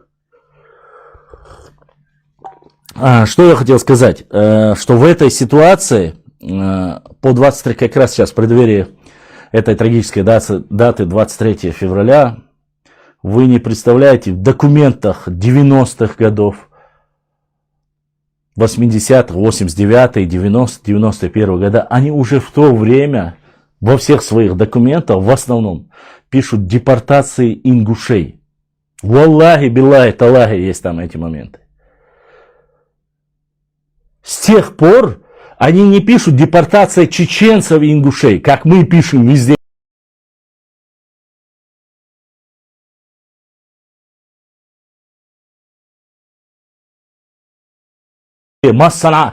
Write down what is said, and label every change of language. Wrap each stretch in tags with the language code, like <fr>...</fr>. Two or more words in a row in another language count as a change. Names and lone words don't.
<ru>Что я хотел сказать, что в этой ситуации по 23, как раз сейчас в преддверии этой трагической даты 23 февраля, вы не представляете, в документах 90-х годов, 80-х, 89-х, 90-х, 91-х года, они уже в то время во всех своих документах в основном пишут депортации ингушей.</ru> <ar>والله بالله تالله есть там эти моменты.</ar> <ru>С тех пор они не пишут депортация чеченцев и ингушей, как мы пишем везде. Массана.</ru>